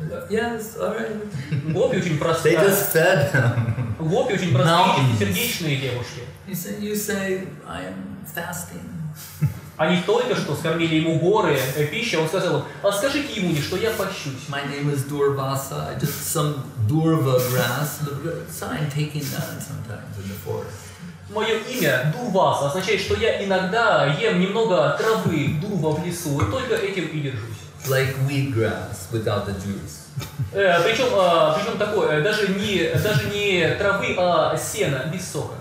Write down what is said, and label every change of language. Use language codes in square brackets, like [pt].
[en] Yes, all right. [ru] Гопи очень простые. [en] They just fed him. [ru] Гопи очень простые, сердечные девушки. [en] You say, I am fasting. [ru] Они только что скормили ему горы пищи, он сказал им, а скажите ему, что я пощусь. [en] My name is Dурваса, I just some Durva grass, so I'm taking that sometimes in the forest. [ru] Мое имя Дурваса означает, что я иногда ем немного травы, дурва в лесу, только этим и держусь. [en] like wheatgrass without the juice. [ru] Причем такое, даже не травы, а сена без сока.